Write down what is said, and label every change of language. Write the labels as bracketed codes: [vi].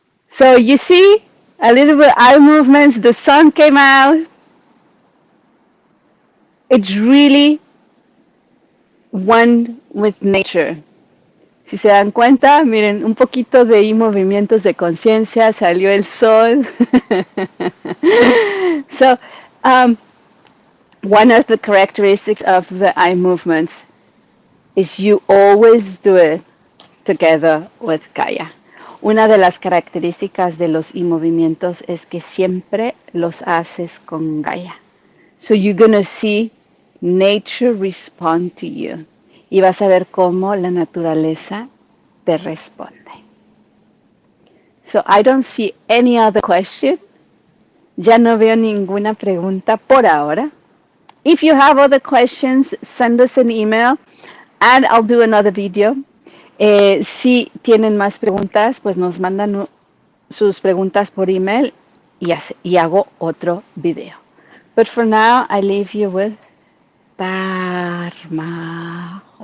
[en] So you see, a little bit eye movements, the sun came out. It's really one with nature. [es] Si se dan cuenta, miren, un poquito de movimientos de conciencia, salió el sol. [en] So, one of the characteristics of the eye movements is you always do it together with Gaia. [es] Una de las características de los movimientos es que siempre los haces con Gaia. [en] So you're going to see nature respond to you. [es] Y vas a ver cómo la naturaleza te responde. [en] So I don't see any other question. [es] Ya no veo ninguna pregunta por ahora. [en] If you have other questions, send us an email and I'll do another video. [es] Si tienen más preguntas, pues nos mandan sus preguntas por email y hago otro video. [en] But for now, I leave you with Dharma.